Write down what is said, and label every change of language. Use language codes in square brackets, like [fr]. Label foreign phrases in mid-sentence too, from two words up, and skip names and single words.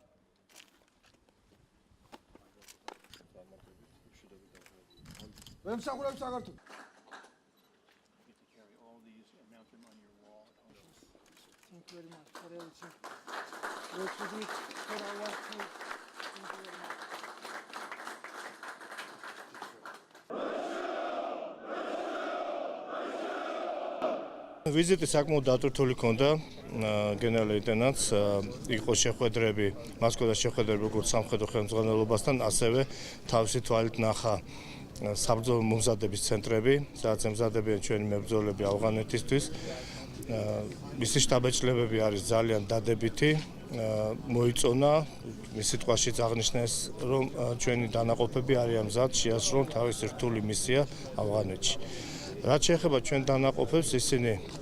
[ka] ემსახურები საქართველოს [en] carry all these and mount them on your wall at home. Thank you very much for everything. What you did for our country. Thank you very much. [ka] ვიზიტი საკმაოდ დატვირთული ჰქონდა გენერალ ლეიტენანტს იყო შეხვედრები მასკოვას შეხვედრები როგორც სამხედრო ხელმძღვანელობასთან ასევე თავისი თვალით ნახა საბრძოლო მომზადების ცენტრები სადაც ემზადებიან ჩვენი მებრძოლები ავღანეთისთვის მისი შტაბ-ეჭვლებები არის ძალიან დადებითი მოიწონა მის სიტყვაშიც აღნიშნეს რომ ჩვენი დანაყოფები არიან მზად შეასრულონ თავისი რთული მისია ავღანეთში რაც შეეხება ჩვენ დანაყოფებს ისინი